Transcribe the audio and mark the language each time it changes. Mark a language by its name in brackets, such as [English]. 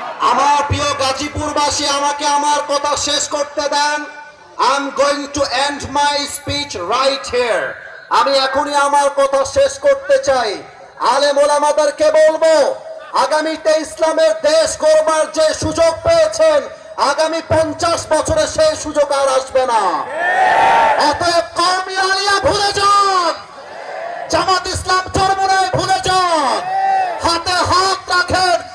[Bangla] আমার প্রিয় গাজীপুরবাসী, আমাকে আমার কথা শেষ করতে দেন। [English] I'm going to end my speech right here. [Bangla] আমি এখনই আমার কথা শেষ করতে চাই। আলেম ওলামাদেরকে বলবো, আগামীতে ইসলামের দেশ গড়বার যে সুযোগ পেয়েছেন, আগামী 50 বছরে সেই সুযোগ আর আসবে না। অতএব কওমি আলিয়া ভুলে যান, জামাত ইসলাম চরমোনাই ভুলে যান, হাতে হাত রাখেন।